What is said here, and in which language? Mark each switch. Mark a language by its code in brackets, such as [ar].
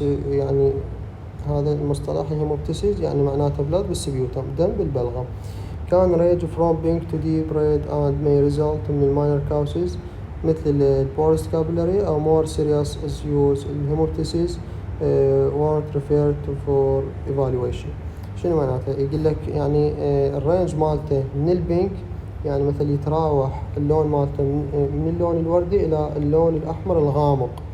[ar] يعني هذا المصطلح الهيموبتيسيس يعني معناته بلاد بالسبيوتم دم بالبلغم. [en] كان range from pink to deep red and may result من minor causes مثل البورس كابيلاري أو more serious issues. الهيموبتيسيس warrant referred to for evaluation. [ar] شنو معناته؟ يقول لك يعني الرينج مالته من البينك يعني مثل يتراوح اللون مالته من اللون الوردي إلى اللون الأحمر الغامق.